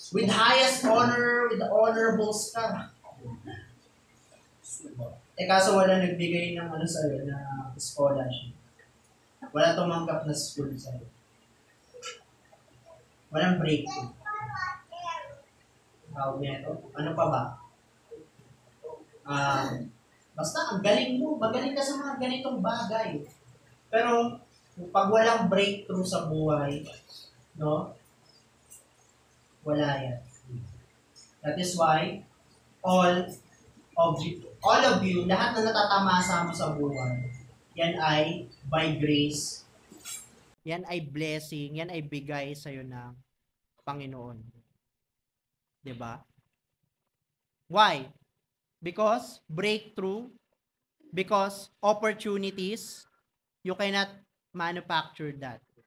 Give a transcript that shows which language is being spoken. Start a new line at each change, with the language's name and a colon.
English: With highest honor, with the honorables ka.
Filipino: Kaso wala nagbigay ng sa'yo, na scholarship. Wala tumanggap na school sa'yo. Walang breakthrough. Tawag nito? Ano pa ba? Basta ang galing mo, magaling ka sa mga ganitong bagay. Pero pag walang breakthrough sa buhay, no? Wala yan.
English: That is why all of you,
Filipino: lahat na natatamasa mo sa buhay, yan ay by grace. Yan ay blessing, yan ay bigay sa'yo ng Panginoon. Diba? Why?
English: Because breakthrough, because opportunities, you cannot manufacture that.